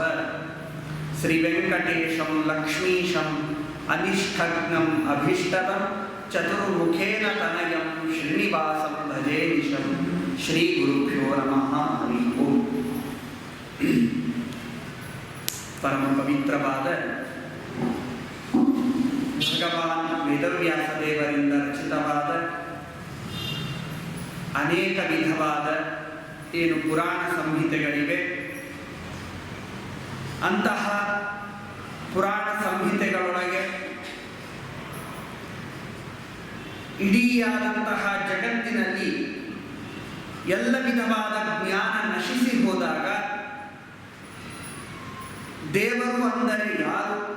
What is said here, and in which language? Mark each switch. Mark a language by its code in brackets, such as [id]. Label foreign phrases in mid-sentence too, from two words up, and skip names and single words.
[sa] श्रीवेङ्कटेशं लक्ष्मीशं अनिष्ठग्नम् अभीष्टदं चतुर्मुखेन तनयं श्रीनिवासं भजे निशं। श्रीगुरुभ्यो नमः। हरि ओम्। [kn] ಪರಮ ಪವಿತ್ರವಾದ ಭಗವಾನ್ ವೇದವ್ಯಾಸದೇವರಿಂದ ರಚಿತವಾದ ಅನೇಕ ವಿಧವಾದ ಏನು ಪುರಾಣ ಸಂಹಿತೆಗಳಿವೆ. ಅಂತಹ ಪುರಾಣ ಸಂಹಿತೆಗಳೊಳಗೆ ಇಡೀಯಾದಂತಹ ಜಗತ್ತಿನಲ್ಲಿ ಎಲ್ಲ ವಿಧವಾದ ಜ್ಞಾನ ನಶಿಸಿ ಹೋದಾಗ ದೇವರು ಅಂದರೆ ಯಾರು,